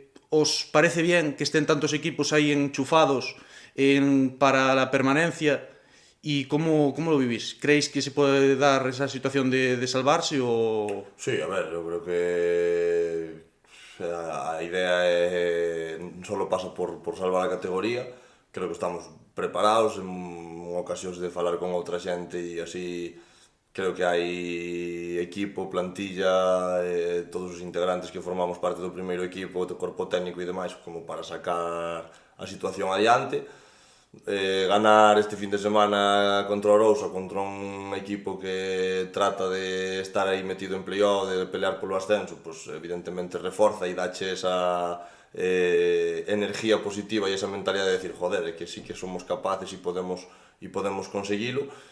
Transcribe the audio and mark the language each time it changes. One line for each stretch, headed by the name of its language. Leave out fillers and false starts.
Spanish: ¿Os parece bien que estén tantos equipos ahí enchufados para la permanencia? ¿Y cómo lo vivís? ¿Creéis que se puede dar esa situación de salvarse o...?
Galician: Sí, a ver, eu creo que a idea solo pasa por salvar a categoría. Creo que estamos preparados en ocasións de falar con outra xente e así creo que hai equipo, plantilla, todos os integrantes que formamos parte do primeiro equipo, do corpo técnico e demais como para sacar a situación adiante. Ganar este fin de semana contra o Arousa, contra un equipo que trata de estar aí metido en playoff, de pelear polo ascenso, pues evidentemente reforza e dache esa energía positiva e esa mentalidade de decir, joder, que sí que somos capaces e podemos conseguilo.